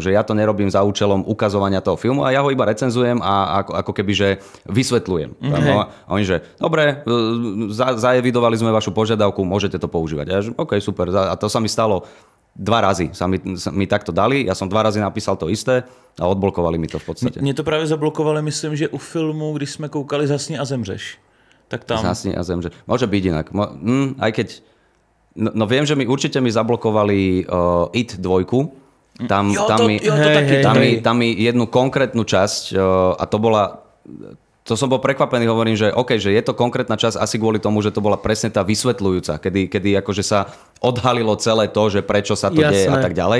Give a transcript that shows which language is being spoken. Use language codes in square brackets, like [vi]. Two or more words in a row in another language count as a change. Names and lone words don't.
[sk] Že ja to nerobím za účelom ukazovania toho filmu a ja ho iba recenzujem a ako keby, že vysvetľujem. Okay. A oni, že dobre, zaevidovali sme vašu požiadavku, môžete to používať. A ja, že OK, super. A to sa mi stalo 2 razy. Sa mi takto dali, ja som 2 razy napísal to isté a odblokovali mi to v podstate. [cs] Mně to právě zablokovali, myslím, že u filmu, když jsme koukali Zasni a zemřeš. Tak tam... [sk] Zasni a zemřeš. Môže byť inak. Aj keď... No viem, že určite mi zablokovali IT 2. Tam mi jednu konkrétnu časť a to bola... To som bol prekvapený, hovorím, že OK, že je to konkrétna časť asi kvôli tomu, že to bola presne tá vysvetľujúca, kedy akože sa odhalilo celé to, že prečo sa to deje a tak ďalej.